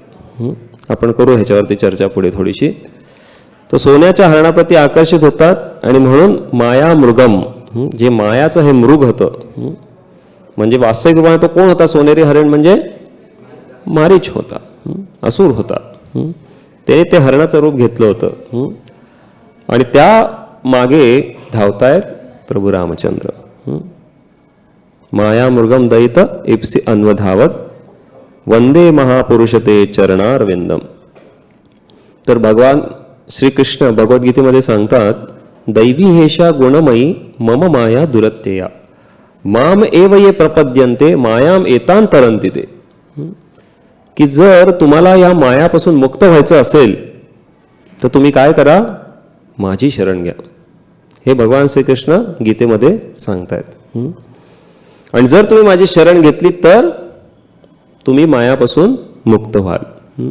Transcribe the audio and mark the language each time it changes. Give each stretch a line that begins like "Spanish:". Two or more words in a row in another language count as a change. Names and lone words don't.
Marathi: आपण करू ह्याच्यावरती चर्चा पुढे थोडीशी. तर सोन्याच्या हरणाप्रती आकर्षित होतात आणि म्हणून
Sanskrit: माया मृगम,
Marathi: जे मायाचं हे मृग होतं, म्हणजे वास्तविक रूपाने तो कोण होता? सोनेरी हरण म्हणजे मारीच होता, असुर होता. ते हरणाचं रूप घेतलं होतं आणि त्या मागे धावतायत प्रभू रामचंद्र.
Sanskrit: माया मृगम दयित इप्सी अन्वधावत वंदे महापुरुष ते चरणारविंदम.
Marathi: तर भगवान श्रीकृष्ण भगवद्गीतेमध्ये सांगतात
Sanskrit: दैवी हेषा गुणमयी मम माया दुरत्यया माम एव ये प्रपद्यन्ते मायाम एतान तरंती ते.
Marathi: की जर तुम्हाला या मायापासून मुक्त व्हायचं असेल तर तुम्ही काय करा? माझी शरण घ्या. हे भगवान श्रीकृष्ण गीतेमध्ये सांगतायत. आणि जर तुम्ही माझी शरण घेतली तर तुम्ही मायापासून मुक्त व्हाल.